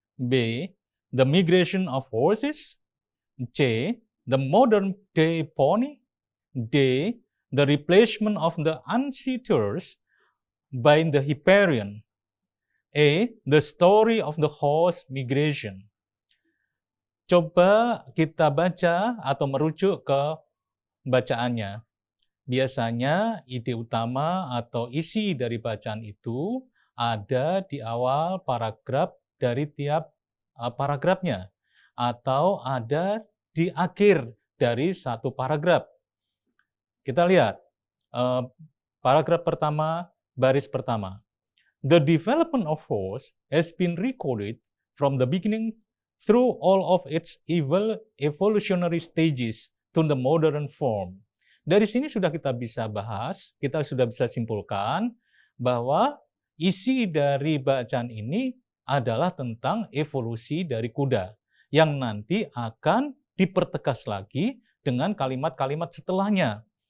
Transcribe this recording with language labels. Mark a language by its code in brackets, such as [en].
[en] B, the migration of horses. C, the modern-day pony. D, the replacement of the Ancitors by the Hipparion. A, the story of the horse migration. [id] Coba kita baca atau merujuk ke bacaannya. Biasanya ide utama atau isi dari bacaan itu ada di awal paragraf dari tiap paragrafnya atau ada di akhir dari satu paragraf. Kita lihat paragraf pertama, baris pertama. [en] The development of horse has been recorded from the beginning through all of its evolutionary stages to the modern form. [id] Dari sini sudah kita bisa bahas, kita sudah bisa simpulkan bahwa isi dari bacaan ini adalah tentang evolusi dari kuda yang nanti akan dipertegas lagi dengan kalimat-kalimat setelahnya.